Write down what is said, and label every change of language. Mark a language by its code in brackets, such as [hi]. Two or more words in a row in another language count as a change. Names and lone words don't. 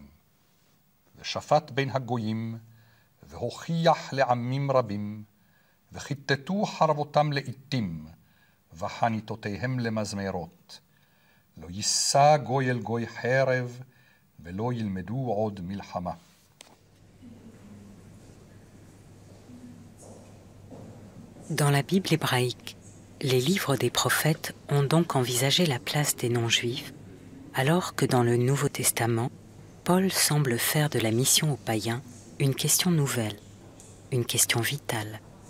[he] ושפט בין הגויים, והוכיח לעמים רבים, וכיתתו חרבותם לאיתים, וחניתותיהם למזמרות. לא יישא גוי אל גוי חרב, ולא ילמדו עוד מלחמה. [fr] Dans la Bible hébraïque, les livres des prophètes ont donc envisagé la place des non-juifs, alors que dans le Nouveau Testament, Paul semble faire de la mission aux païens une question nouvelle, une question vitale.